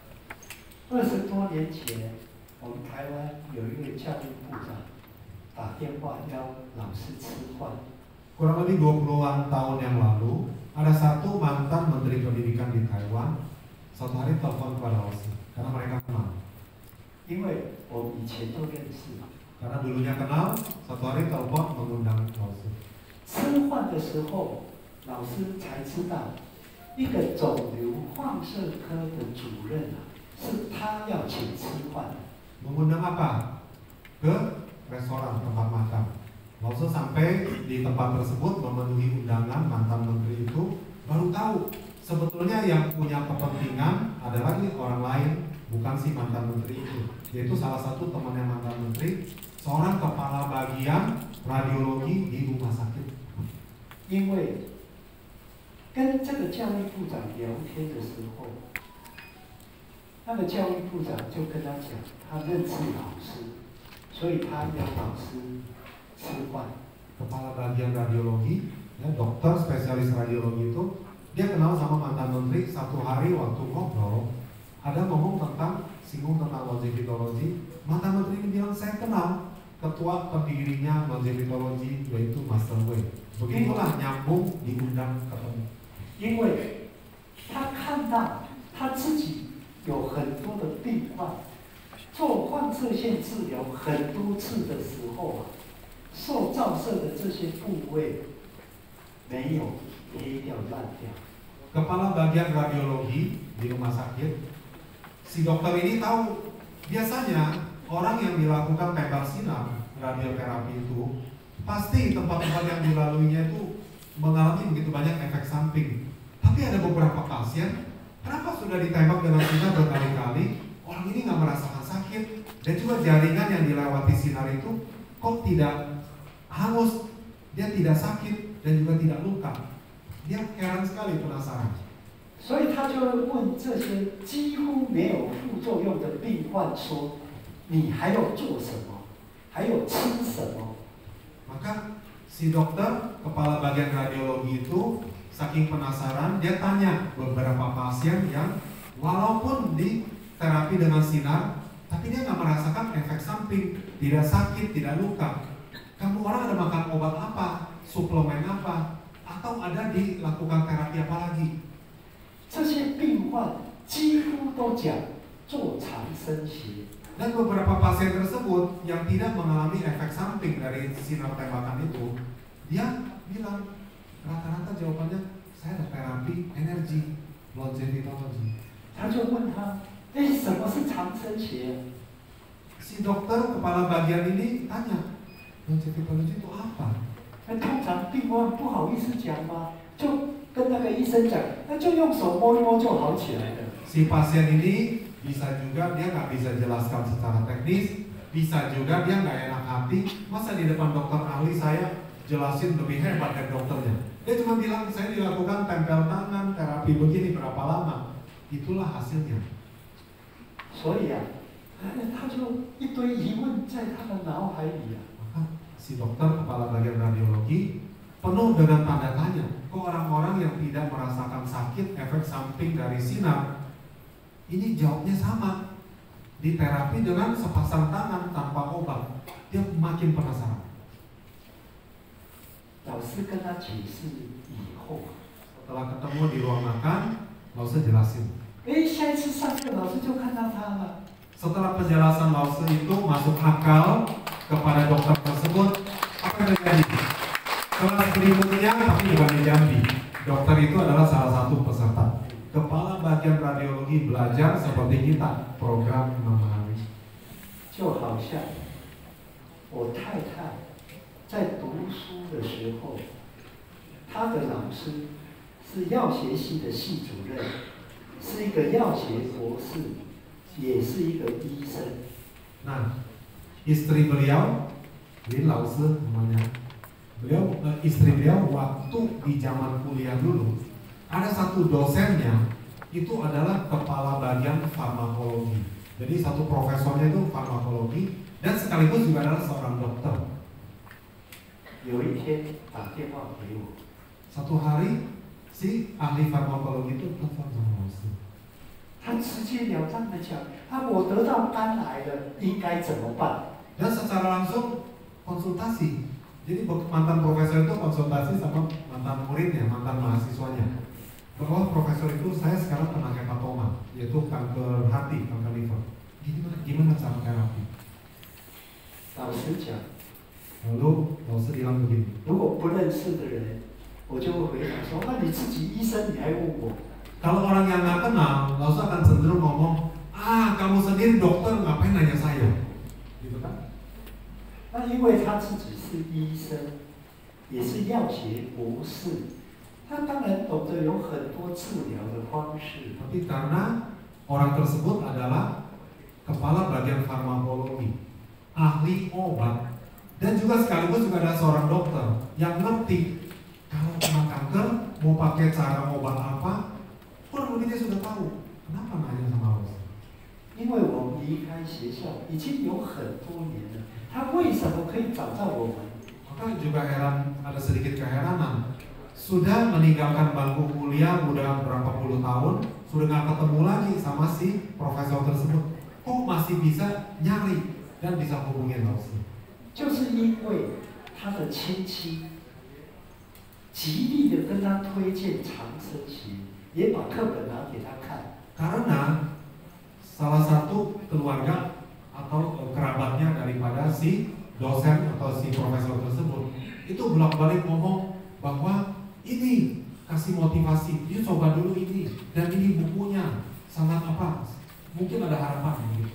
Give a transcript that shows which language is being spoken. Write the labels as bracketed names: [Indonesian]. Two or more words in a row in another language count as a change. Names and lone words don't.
[Chinese] 20 多年前，我们台湾有一位教育部长打电话邀老师吃饭。 [Indonesian] Kurang lebih 20-an tahun yang lalu, ada satu mantan Menteri Pendidikan di Taiwan, suatu hari telepon kepada Osi, karena mereka kenal. [Chinese] 因为我们以前都认识。 [Indonesian] Karena dulunya kenal, suatu hari telepon mengundang Osi. [Chinese] 吃饭的时候，老师才知道，一个肿瘤放射科的主任是他要请吃饭的。 [Indonesian] Mengundang apa? Ke restoran tempat makan. Lalu sampai di tempat tersebut memenuhi undangan mantan menteri itu, baru tahu sebetulnya yang punya kepentingan adalah orang lain, bukan si mantan menteri itu. Yaitu salah satu temannya mantan menteri, seorang kepala bagian radiologi di rumah sakit. [Chinese] 因为跟这个教育部长聊天的时候， 那个教育部长就跟他讲，他认识老师，所以他要老师吃饭。 [Indonesian] Kepala bagian radiologi, ya, dokter spesialis radiologi itu dia kenal sama mantan menteri. Satu hari waktu ngobrol, ada ngomong tentang singgung tentang longevitologi. Mantan menteri ini bilang, saya kenal ketua pendirinya longevitologi yaitu Master Wei. Begitulah nyambung diundang ketemu. [Chinese] 因为他看到他自己有很多的病患，做放射线治疗很多次的时候啊，受照射的这些部位没有黑掉烂掉。 [Indonesian] Kepala bagian radiologi di rumah sakit, si dokter ini tahu biasanya orang yang dilakukan tembak sinar radioterapi itu pasti tempat-tempat yang dilaluinya itu mengalami begitu banyak efek samping. Tapi ada beberapa pasien, kenapa sudah ditembak dengan sinar berkali-kali, orang ini nggak merasakan sakit, dan juga jaringan yang dilewati sinar itu kok tidak hangus, dia tidak sakit dan juga tidak luka. Dia heran sekali, penasaran. [Chinese] 所以他就会问这些几乎没有副作用的病患说：“你还有做什么？还有吃什么？” [Indonesian] Maka si dokter kepala bagian radiologi itu saking penasaran, dia tanya beberapa pasien yang walaupun di terapi dengan sinar, tapi dia nggak merasakan efek samping, tidak sakit, tidak luka. Kamu orang ada makan obat apa, suplemen apa, atau ada dilakukan terapi apa lagi? [Chinese] 这些病患几乎都讲做长生鞋。 [Indonesian] Dan beberapa pasien tersebut yang tidak mengalami efek samping dari sinar tembakan itu, dia bilang rata-rata jawabannya saya ada terapi energi longevitologi. [Chinese] 他就问他：“哎，什么是长生鞋？” [Indonesian] Si dokter kepala bagian ini tanya, longevitologi itu apa? [Chinese] 那通常病患不好意思讲嘛，就跟那个医生讲，那就用手摸一摸就好起来了。 [Indonesian] Si pasien ini bisa juga dia nggak bisa jelaskan secara teknis, bisa juga dia nggak enak hati. Masa di depan dokter ahli saya jelasin lebih hebat dari dokternya? Dia cuma bilang saya dilakukan tempel tangan, terapi begini berapa lama? Itulah hasilnya. [Chinese] 所以啊，他就一堆疑问在他的脑海里啊。 [Indonesian] Maka si dokter kepala bagian radiologi penuh dengan tanda tanya. Kok orang-orang yang tidak merasakan sakit efek samping dari sinar ini jawabnya sama, di terapi dengan sepasang tangan tanpa obat. Dia makin penasaran. [Chinese] 老师跟他解释以后， [Indonesian] Setelah ketemu di ruang makan, Lause jelasin. [Chinese] 哎，下一次上课老师就看到他了。 [Indonesian] Setelah penjelasan Lause itu masuk akal kepada dokter tersebut, apa yang terjadi? Kelas berikutnya, tapi bukan di Jambi. Dokter itu adalah salah satu peserta. Kepala bagian radiologi belajar seperti kita, program 6 hari. [Chinese] 就好像我太太在读书的时候，她的老师是药学系的系主任，是一个药学博士，也是一个医生。 [Indonesian] Nah, istri beliau, Lin Lause namanya, istri beliau waktu di zaman kuliah dulu, ada satu dosennya itu adalah kepala bagian farmakologi. Jadi satu profesornya itu farmakologi dan sekaligus juga adalah seorang dokter. [Chinese] 有一天打电话给我， [Indonesian] Satu hari si ahli farmakologi itu telepon sama Lause. [Chinese] 他直截了当的讲：“啊，我得到肝癌了，应该怎么办 [Indonesian] Dan secara langsung konsultasi. Jadi mantan profesor itu konsultasi sama mantan muridnya, mantan mahasiswanya. Bahwa profesor itu saya sekarang kena hepatoma, yaitu kanker hati, kanker liver. Gimana cara terapi?？” [Chinese] 老实讲， [Indonesian] Lalu Lause bilang begini. [Chinese] 如果不认识的人，我就会回答说：“那你自己医生，你还问我？” [Indonesian] Kalau orang yang nggak kenal, Lause akan cenderung ngomong, kamu sendiri dokter ngapain nanya saya? Gitu kan? [Chinese] 那因为他自己是医生，也是药学博士，他当然懂得有很多治疗的方式。 [Indonesian] Tapi karena orang tersebut adalah kepala bagian farmakologi, ahli obat, dan juga sekaligus juga ada seorang dokter yang ngerti kalau kena kanker mau pakai cara obat apa, kurang lebih dia sudah tahu. Kenapa nanya sama Lause? [Chinese] 离开学校已经有很多年了，他为什么可以找到我们？ [Indonesian] Maka juga heran, ada sedikit keheranan. Sudah meninggalkan bangku kuliah udah berapa puluh tahun, sudah nggak ketemu lagi sama si profesor tersebut. Kok masih bisa nyari dan bisa hubungin langsung? [Chinese] 就是因为他的亲戚极力的跟他推荐长生学，也把课本拿给他看。 [Indonesian] Karena salah satu keluarga atau kerabatnya daripada si dosen atau si profesor tersebut itu bolak-balik ngomong bahwa ini kasih motivasi, dia coba dulu ini dan ini bukunya sangat apa, mungkin ada harapan gitu.